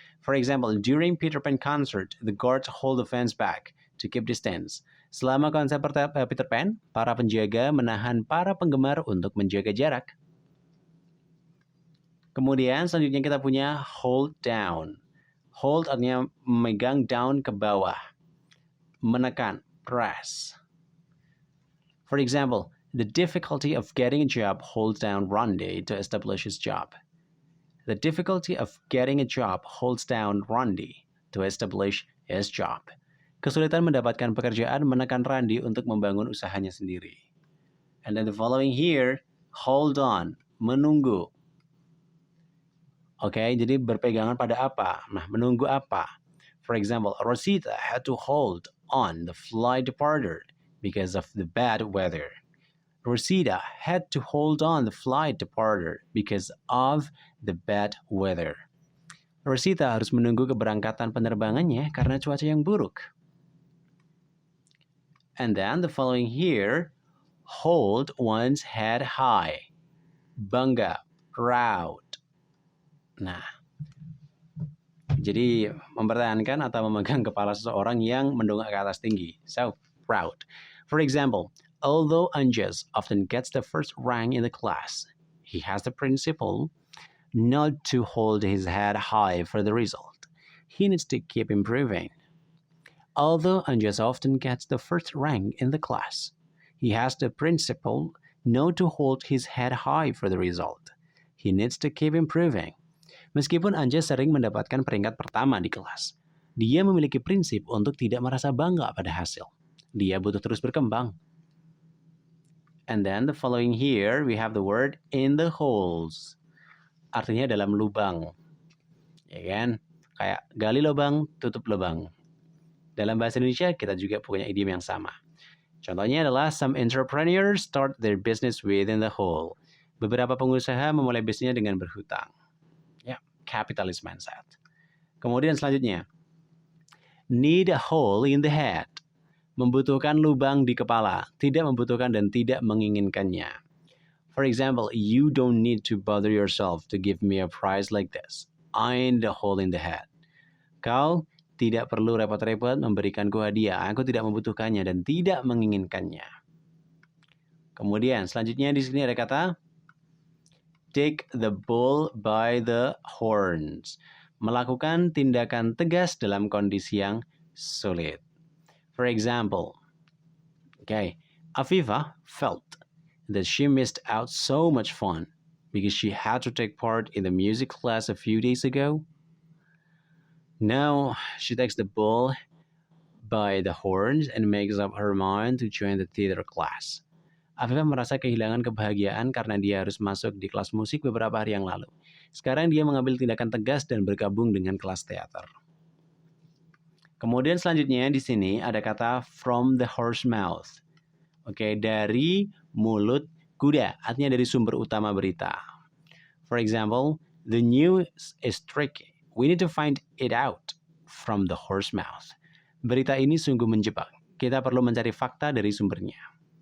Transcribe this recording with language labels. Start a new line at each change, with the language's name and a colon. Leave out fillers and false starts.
English: For example, during Peter Pan concert, the guards hold the fans back to keep distance.
Indonesian: Selama konser Peter Pan, para penjaga menahan para penggemar untuk menjaga jarak. Kemudian selanjutnya kita punya hold down. Hold artinya memegang, down ke bawah. Menekan, press.
English: For example, the difficulty of getting a job holds down Randy to establish his job. The difficulty of getting a job holds down Randy to establish his job.
Indonesian: Kesulitan mendapatkan pekerjaan menekan Randy untuk membangun usahanya sendiri.
English: And then the following here, hold on, menunggu.
Indonesian: Oke, jadi berpegangan pada apa? Nah, menunggu apa?
English: For example, Rosita had to hold on the flight departure because of the bad weather. Rosita had to hold on the flight departure because of the bad weather.
Indonesian: Rosita harus menunggu keberangkatan penerbangannya karena cuaca yang buruk.
English: And then the following here, hold one's head high.
Indonesian: Bangga, proud. Nah, jadi mempertahankan atau memegang kepala seseorang yang mendongak ke atas tinggi.
English: So, proud. For example, although Anjas often gets the first rank in the class, he has the principle not to hold his head high for the result. He needs to keep improving. Although Anjas often gets the first rank in the class, he has the principle not to hold his head high for the result. He needs to keep improving.
Indonesian: Meskipun Anjas sering mendapatkan peringkat pertama di kelas, dia memiliki prinsip untuk tidak merasa bangga pada hasil. Dia butuh terus berkembang.
English: And then the following here, we have the word in the holes.
Indonesian: Artinya dalam lubang. Ya kan? Kayak gali lubang, tutup lubang. Dalam bahasa Indonesia, kita juga punya idiom yang sama. Contohnya adalah
English: some entrepreneurs start their business within the hole.
Indonesian: Beberapa pengusaha memulai bisnisnya dengan berhutang. Ya, capitalist mindset. Kemudian selanjutnya, need a hole in the head. Membutuhkan lubang di kepala, tidak membutuhkan dan tidak menginginkannya.
English: For example, you don't need to bother yourself to give me a prize like this. I need a hole in the head.
Indonesian: Kau tidak perlu repot-repot memberikanku hadiah. Aku tidak membutuhkannya dan tidak menginginkannya. Kemudian selanjutnya di sini ada kata take the bull by the horns. Melakukan tindakan tegas dalam kondisi yang sulit.
English: For example, Afifa felt that she missed out so much fun because she had to take part in the music class a few days ago. Now she takes the bull by the horns and makes up her mind to join the theater class.
Indonesian: Afifah merasa kehilangan kebahagiaan karena dia harus masuk di kelas musik beberapa hari yang lalu. Sekarang dia mengambil tindakan tegas dan bergabung dengan kelas teater. Kemudian selanjutnya di sini ada kata from the horse mouth. Oke, dari mulut kuda, artinya dari sumber utama berita.
English: For example, the news is tricky. We need to find it out from the horse mouth.
Indonesian: Berita ini sungguh menjebak. Kita perlu mencari fakta dari sumbernya.